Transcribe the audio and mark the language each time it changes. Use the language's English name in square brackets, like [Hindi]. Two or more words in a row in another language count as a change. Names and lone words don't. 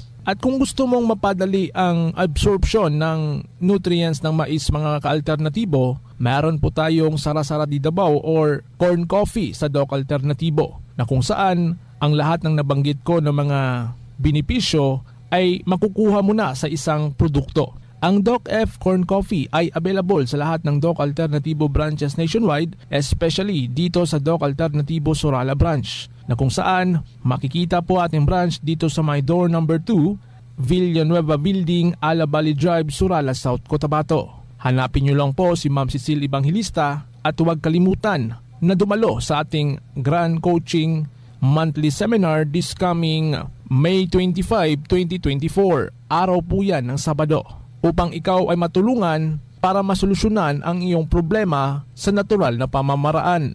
[Filipino] At kung gusto mong mapadali ang absorption ng nutrients ng mais mga ka-alternatibo, meron po tayong Sara-Sara di Davao or corn coffee sa Doc Alternativo na kung saan ang lahat ng nabanggit ko ng mga benepisyo ay makukuha mo na sa isang produkto. Ang Doc F Corn Coffee ay available sa lahat ng Doc Alternativo branches nationwide, especially dito sa Doc Alternativo Surala branch, na kung saan makikita po ating branch dito sa [English] my door number [Filipino] 2, Villanueva Building, Ala Valley Drive, Surala, South Cotabato. Hanapin nyo lang po si Ma'am Cecile Evangelista at huwag kalimutan na dumalo sa ating Grand Coaching Monthly Seminar [English] this coming [Filipino] May 25, 2024. Araw po yan ng Sabado, upang ikaw ay matulungan para masolusyonan ang iyong problema sa natural na pamamaraan.